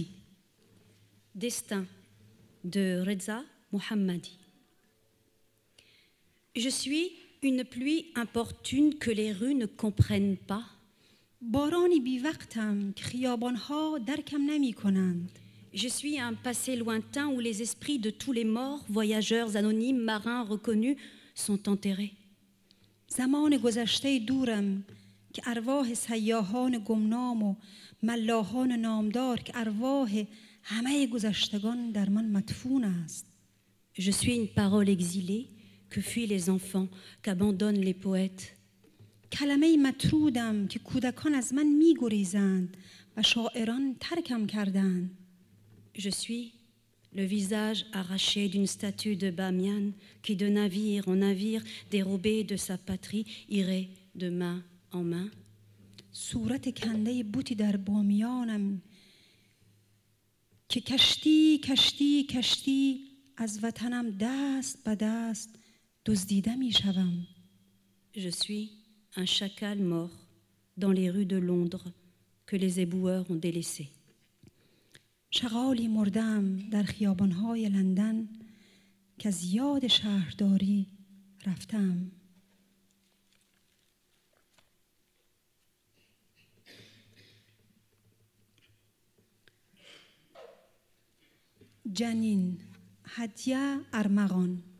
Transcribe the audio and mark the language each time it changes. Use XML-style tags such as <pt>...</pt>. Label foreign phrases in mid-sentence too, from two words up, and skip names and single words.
<fr>Destin de Reza Mohammadi. Je suis une pluie importune que les rues ne comprennent pas.</fr> <fa>بارانی بی وقتم که خیابانها درکم نمی کنند.</fa> <fr>Je suis un passé lointain où les esprits de tous les morts, voyageurs anonymes, marins reconnus, sont enterrés.</fr> <fa>زمان گذشته دورم که ارواح سیاحان گمنام و ملاحان نامدار که ارواح همه گذشتگان در من مدفون است.</fa> <fr>Je suis une parole exilée que fuient les enfants, qu'abandonnent les poètes.</fr> <fa>کلمه مطرودم که کودکان از من می گریزند و شاعران ترکم کردند.</fa> <fr>Je suis le visage arraché d'une statue de Bamiyan qui de navire en navire, dérobé de sa patrie, irait de main en main.</fr> <fa>صورت کنده بوتی در بامیانم که کشتی کشتی کشتی از وطنم دست به دست دزدیده می شوم.</fa> <fr>Je suis un chacal mort dans les rues de Londres que les éboueurs ont délaissé.</fr> <fa>شغالی مردم در خیابانهای لندن که از یاد شهرداری رفتم. جنین Hadia Armaran.</fa>